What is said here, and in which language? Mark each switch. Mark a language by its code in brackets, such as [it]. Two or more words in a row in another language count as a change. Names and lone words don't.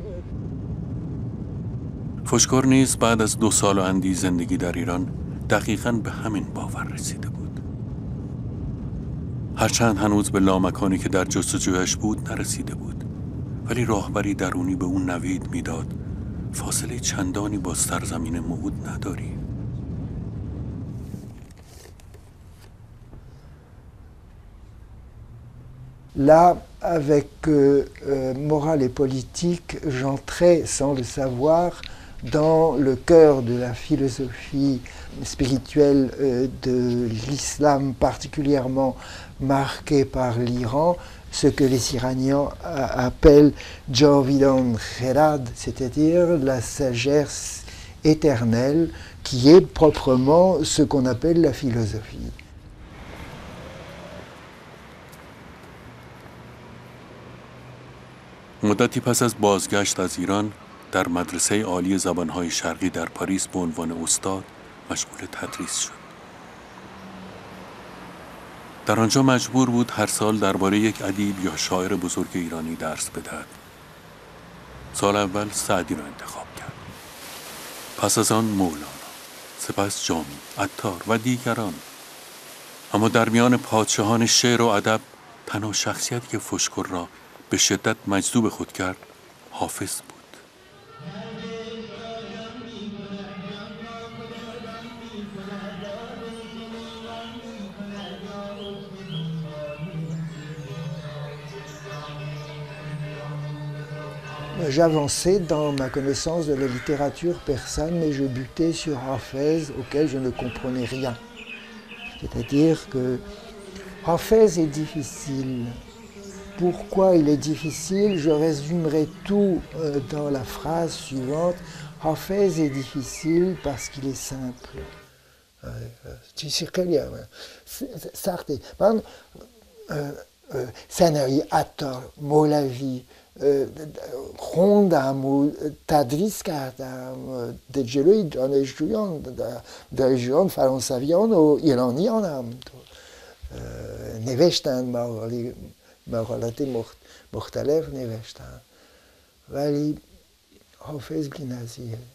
[fa] فشکر نیز بعد از 2 سال و اندی زندگی در ایران دقیقاً به همین باور رسیده بود. هرچند هنوز به لامکانی که در جستجویش بود نرسیده بود، ولی راهبری درونی به اون نوید میداد فاصله چندانی با سرزمین موعود نداری. [fr] Là, avec morale et politique, j'entrais sans le savoir dans le cœur de la philosophie spirituelle de l'islam, particulièrement marquée par l'Iran, ce que les Iraniens appellent [fa] جاویدان خرد, [fr] c'est-à-dire la sagesse éternelle, qui est proprement ce qu'on appelle la philosophie. [fa] مدتی پس از بازگشت از ایران در مدرسه عالی زبانهای شرقی در پاریس به عنوان استاد مشغول تدریس شد. در آنجا مجبور بود هر سال درباره یک ادیب یا شاعر بزرگ ایرانی درس بدهد. سال اول سعدی را انتخاب کرد. پس از آن مولانا، سپس جامی، عطار و دیگران. اما در میان پادشاهان شعر و ادب تنها شخصیتی که فشکر را به شدت مجذوب خود کرد حافظ بود. [fr] J'avançais dans ma connaissance de la littérature persane, mais je butais sur Hafez, auquel je ne comprenais rien. C'est-à-dire que Hafez est difficile. Pourquoi il est difficile? Je résumerai tout dans la phrase suivante. Hafez est difficile parce qu'il est simple. [fa] سنایی عطار مولوی خوندم و تدریس کردم در جلوی دانشجویان فرانسویان و ایرانیان هم نوشتن مقاله مقالات مختلف نوشتم، ولی حافظ بی‌نظیره.